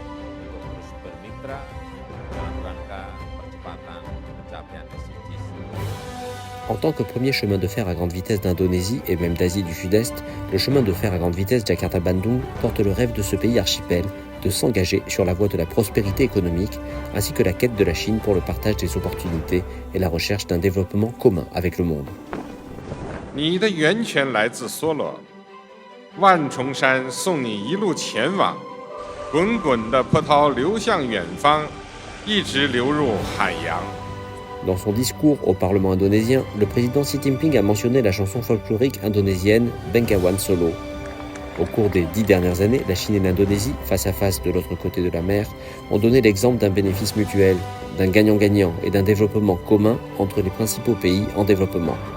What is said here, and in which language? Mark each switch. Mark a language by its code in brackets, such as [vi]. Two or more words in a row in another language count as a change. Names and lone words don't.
[fr] En tant que premier chemin de fer à grande vitesse d'Indonésie et même d'Asie du Sud-Est, le chemin de fer à grande vitesse Jakarta-Bandung porte le rêve de ce pays archipel de s'engager sur la voie de la prospérité économique, ainsi que la quête de la Chine pour le partage des opportunités et la recherche d'un développement commun avec le monde. [zh] 你的源泉来自梭罗，万重山送你一路前往，滚滚的波涛流向远方，一直流入海洋。 [fr] Dans son discours au Parlement indonésien, le président Xi Jinping a mentionné la chanson folklorique indonésienne Bengawan Solo. Au cours des 10 dernières années, la Chine et l'Indonésie, face à face de l'autre côté de la mer, ont donné l'exemple d'un bénéfice mutuel, d'un gagnant-gagnant et d'un développement commun entre les principaux pays en développement.